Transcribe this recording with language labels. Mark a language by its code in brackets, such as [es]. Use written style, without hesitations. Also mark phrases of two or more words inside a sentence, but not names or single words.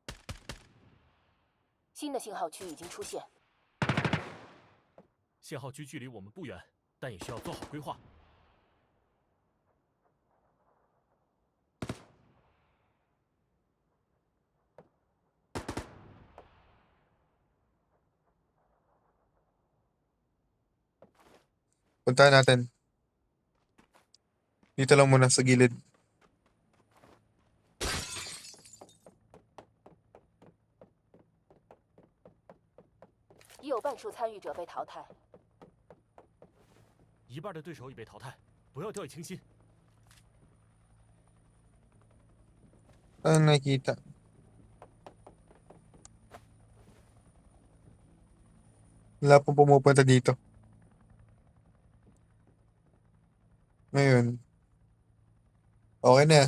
[zh] 新的信号区已经出现，信号区距离我们不远，但也需要做好规划。 [tl] Puntahan natin. Dito lang muna sa gilid. [zh] 已有半数参与者被淘汰。一半的对手已被淘汰，不要掉以轻心。 [tl] Saan nakikita? Wala pong pumupunta dito. Ngayon, okay na yan.